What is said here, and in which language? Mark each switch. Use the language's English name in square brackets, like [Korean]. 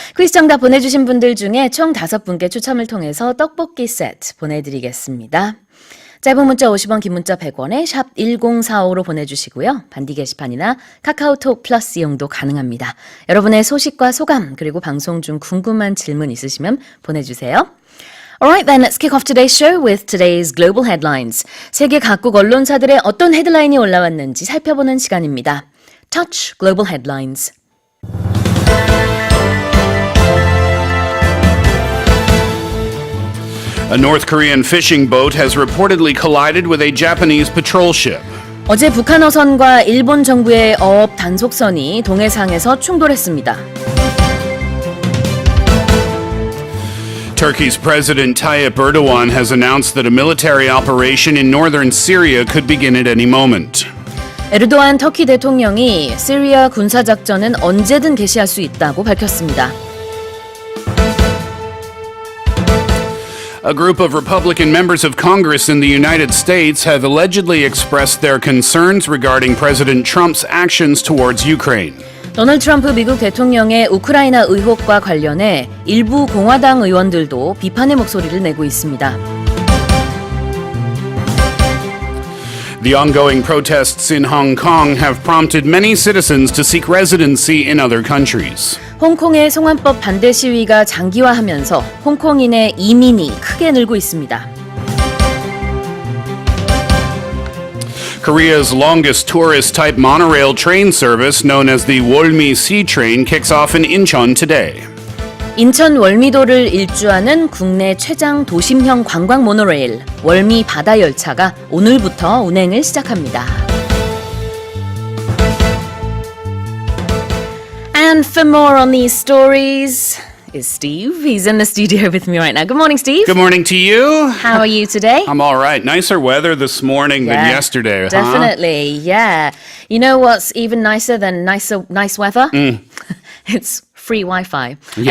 [Korean] 퀴즈 정답 보내주신 분들 중에 총 5분께 추첨을 통해서 떡볶이 세트 보내드리겠습니다. 짧은 문자 50원, 긴 문자 100원에 샵 1045로 보내주시고요. 반디 게시판이나 카카오톡 플러스 이용도 가능합니다. 여러분의 소식과 소감 그리고 방송 중 궁금한 질문 있으시면 보내주세요. [English] Alright then, let's kick off today's show with today's global headlines. [Korean] 세계 각국 언론사들의 어떤 헤드라인이 올라왔는지 살펴보는 시간입니다. [English] Touch Global Headlines. A North Korean fishing boat has reportedly collided with a Japanese patrol ship. [Korean] 어제 북한 어선과 일본 정부의 어업 단속선이 동해상에서 충돌했습니다. [English] Turkey's President Tayyip Erdogan has announced that a military operation in northern Syria could begin at any moment. [Korean] 에르도안 터키 대통령이 시리아 군사작전은 언제든 개시할 수 있다고 밝혔습니다. [English] A group of Republican members of Congress in the United States have allegedly expressed their concerns regarding President Trump's actions towards Ukraine. [Korean] 도널드 트럼프 미국 대통령의 우크라이나 의혹과 관련해 일부 공화당 의원들도 비판의 목소리를 내고 있습니다. [English] The ongoing protests in Hong Kong have prompted many citizens to seek residency in other countries. [Korean] 홍콩의 송환법 반대 시위가 장기화하면서 홍콩인의 이민이 크게 늘고 있습니다. [English] Korea's longest tourist-type monorail train service, known as the Wolmi Sea Train, kicks off in Incheon today. [Korean] 인천 월미도를 일주하는 국내 최장 도심형 관광 모노레일 월미 바다 열차가 오늘부터 운행을 시작합니다. [English] And for more on these stories is Steve. He's in the studio with me right now. Good morning, Steve. Good morning to you. How are you today? I'm all right. Nicer weather this morning than yesterday, Definitely, yeah. You know what's even nicer than nice weather? It's free Wi-Fi. Yeah.